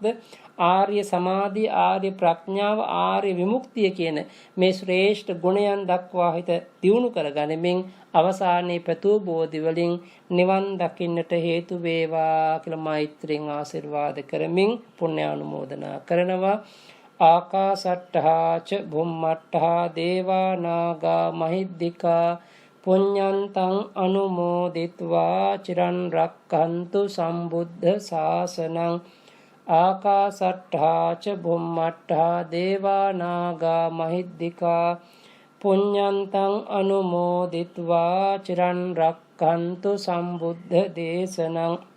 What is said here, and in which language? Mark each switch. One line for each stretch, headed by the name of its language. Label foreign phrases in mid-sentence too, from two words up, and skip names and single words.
Sinhala: ආර්ය සමාධිය, ආර්ය ප්‍රඥාව, ආර්ය විමුක්තිය කියන මේ ශ්‍රේෂ්ඨ ගුණයන් දක්වා හිත දියුණු කරගනිමින් අවසානයේ පැතූ බෝධි වලින් නිවන් දකින්නට හේතු වේවා කියලා මෛත්‍රියෙන් ආශිර්වාද කරමින් පුණ්‍යානුමෝදනා කරනවා.
Pali: ආකාසට්ඨා ච බුම්මට්ඨා දේවා නාග මහිද්దికා පුඤ්ඤන්තං අනුමෝදිත්වා චිරන් රක්ඛන්තු සම්බුද්ධ ශාසනං. ආකාසට්ඨා ච බුම්මට්ඨා දේවා නාග මහිද්దికා පුඤ්ඤන්තං අනුමෝදිත්වා චිරන් රක්ඛන්තු සම්බුද්ධ දේශනං.